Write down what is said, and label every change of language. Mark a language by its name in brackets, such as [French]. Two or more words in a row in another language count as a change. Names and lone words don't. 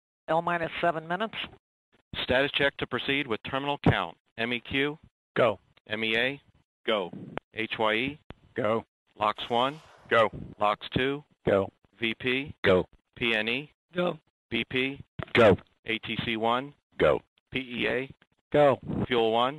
[English] L minus 7 minutes. Status check to proceed with terminal count. MEQ, Go. MEA, Go. HYE, Go. LOX 1, Go. LOX 2, Go. VP, Go. PNE, Go. BP, Go. ATC 1, Go. PEA, Go. Fuel 1,